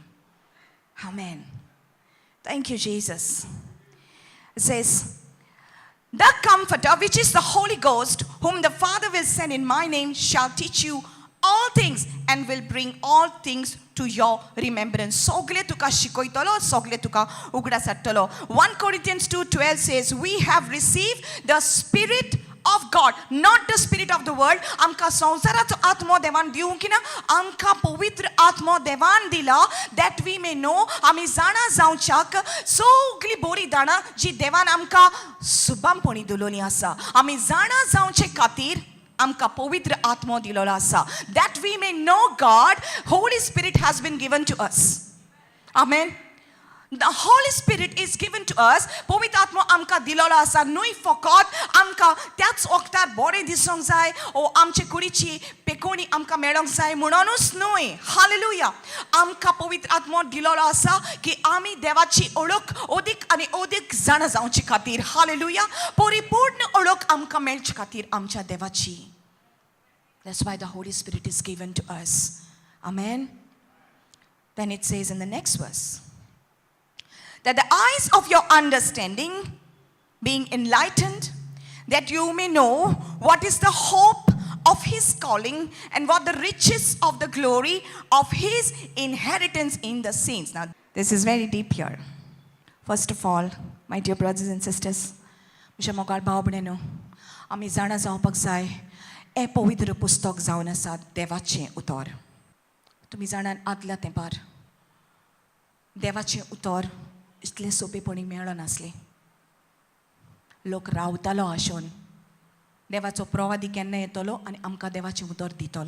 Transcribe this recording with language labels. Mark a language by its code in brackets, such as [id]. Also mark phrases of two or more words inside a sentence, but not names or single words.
[en] Amen. Thank you, Jesus. It says, the Comforter, which is the Holy Ghost, whom the Father will send in my name, shall teach you all things and will bring all things to your remembrance. [kok] Sogle tuka shikoitolo, sogle tuka ugrasatolo. [en] 1 Corinthians 2:12 says, we have received the Spirit of God, not the spirit of the world. [kok] Amka संसाराचो आत्मो देवान दिवंक ना, आमका पवित्र आत्मो देवान दिला, [en] that we may know, [kok] आमी जाणा जावच्याक सगळी बरी दाणा जी देवान आमका सुबामपणी दिलोली आसा. आमी जाणा जावचे खातीर आमका पवित्र आत्मो दिलोलो आसा. [en] That we may know God, Holy Spirit has been given to us. Amen. The Holy Spirit is given to us. [kok] पवित्र आत्मा आमका दिलोलो आसा. न्हय फकत आमका त्याच वक्तार बरें दिसोंक जाय ओ आमचे कुडीची पेकोणी आमका मेळोंक जाय म्हणूनच न्हय. हालेलुया. आमका पवित्र आत्मा दिलोलो आसा की आमी देवाची ओळख ओदीक आनी ओदीक जाणा जावची खातीर. हालेलुया. परिपूर्ण ओळख आमका मेळचे खातीर आमच्या देवाची. [en] That's why the Holy Spirit is given to us. Amen. Then it says in the next verse, that the eyes of your understanding being enlightened, that you may know what is the hope of his calling and what the riches of the glory of his inheritance in the saints. Now, this is very deep here. First of all, my dear brothers and sisters, [kok] म्हज्या मोगाळ भाव भयणीनो, आमी जाणा जावपाक जाय हे पवित्र पुस्तक जावन आसा देवाचें उतर. तुमी जाणात आदल्या तेंपार देवाचें उतर इतलें सोंपेपणी मेळना नासलें. लोक रावतालो आशोन देवाचो प्रवादी केन्ना येतलो आनी आमकां देवाचें उतर दितलो.